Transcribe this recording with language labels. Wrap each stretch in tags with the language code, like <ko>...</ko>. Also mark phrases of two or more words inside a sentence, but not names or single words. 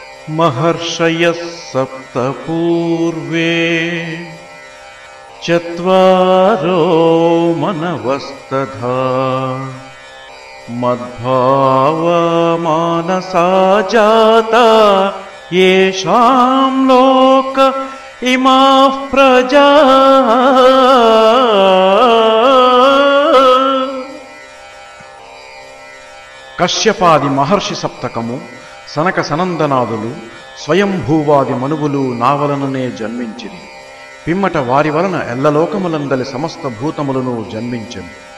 <sa>महर्षयः सप्त पूर्वे चत्वारो मनवस्तथा मद्भावमानसा जाता येषां लोक इमाः प्रजा।</sa> <te>కశ్యపాది మహర్షి సప్తకము, సనక సనందనాదులు, స్వయంభూవాది మనువులు నా వలననే జన్మించిరి. పిమ్మట వారి వలన ఎల్లలోకములందలి సమస్త భూతములను జన్మించెను.</te>